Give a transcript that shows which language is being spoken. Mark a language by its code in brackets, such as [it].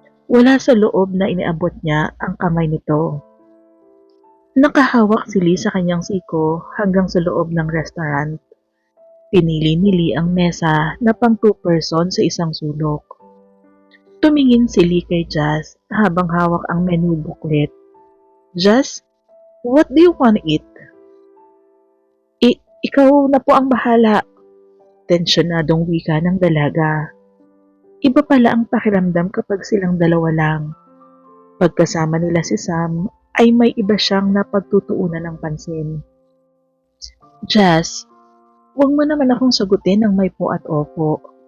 [tl] Wala sa loob na iniabot niya ang kamay nito. Nakahawak si Lee sa kanyang siko hanggang sa loob ng restaurant. Pinili ni Lee ang mesa na pang 2 person sa isang sulok. Tumingin si Lee kay Jazz habang hawak ang menu booklet. [en] Jazz, what do you want to eat? [tl] Ikaw na po ang bahala. Tensyonadong wika ng dalaga. Iba pala ang pakiramdam kapag silang dalawa lang. Pagkasama nila si Sam ay may iba siyang napagtutuunan ng pansin. Jazz, huwag mo naman akong sagutin ng may po at opo.